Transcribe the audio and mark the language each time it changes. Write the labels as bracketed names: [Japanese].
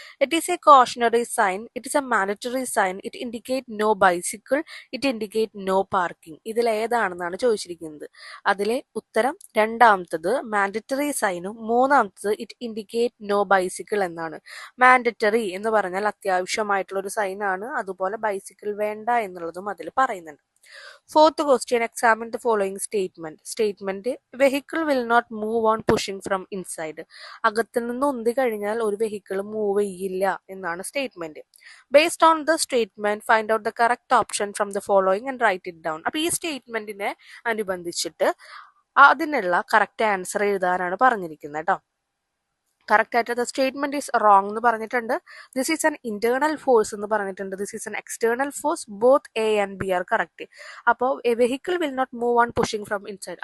[English] It is a cautionary sign, it is a mandatory sign, it indicate no bicycle, it indicate no parking. [Malayalam] ഇതിൽ ഏതാണെന്നാണ് ചോദിച്ചിരിക്കുന്നത്. അതിലെ ഉത്തരം രണ്ടാമത്തത് mandatory സൈനും മൂന്നാമത്തത് [English] it indicate no bicycle [Malayalam] എന്നാണ്. Mandatory എന്ന് പറഞ്ഞാൽ അത്യാവശ്യമായിട്ടുള്ള ഒരു സൈൻ ആണ്, അതുപോലെ ബൈസിക്കിൾ വേണ്ട എന്നുള്ളതും അതിൽ പറയുന്നുണ്ട്. [English] Fourth question, examine the following statement. Statement: vehicle will not move on pushing from inside. [Malayalam] അകത്ത് നിന്ന് ഉന്തി കഴിഞ്ഞാൽ ഒരു വെഹിക്കിൾ മൂവ് ചെയ്യില്ല എന്നാണ് statement. [English] Based on the statement, find out the correct option from the following and write it down. [Malayalam] അപ്പൊ ഈ സ്റ്റേറ്റ്മെന്റിനെ അനുബന്ധിച്ചിട്ട് അതിനുള്ള കറക്റ്റ് ആൻസർ എഴുതാനാണ് പറഞ്ഞിരിക്കുന്നത് കേട്ടോ. കറക്റ്റ് ആയിട്ട് [English] the statement is wrong [Malayalam] എന്ന് പറഞ്ഞിട്ടുണ്ട്. [English] this is an internal force [Malayalam] എന്ന് പറഞ്ഞിട്ടുണ്ട്. [English] This is an external force. Both A and B are correct. അപ്പോൾ a vehicle will not move on pushing from inside.